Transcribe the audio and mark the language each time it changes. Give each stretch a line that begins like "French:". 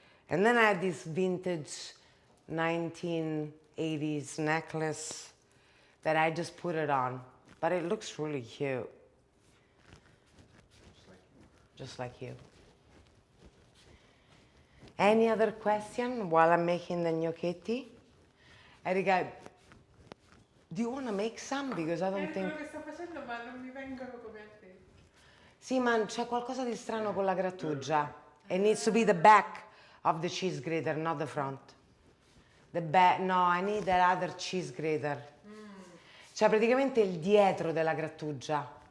English: And then I had this vintage 1980s necklace that I just put it on. But it looks really cute. Just like you. Any other question while I'm making the gnocchetti? Erika, do you want to make some? Because I don't think...
Italian: Quello che sto facendo, ma non mi vengono come a te. Sì, ma c'è qualcosa di strano con la grattugia.
English: It needs to be the back of the cheese grater, not the front. The back, no, I need that other cheese grater.
Italian: Cioè praticamente il dietro della grattugia.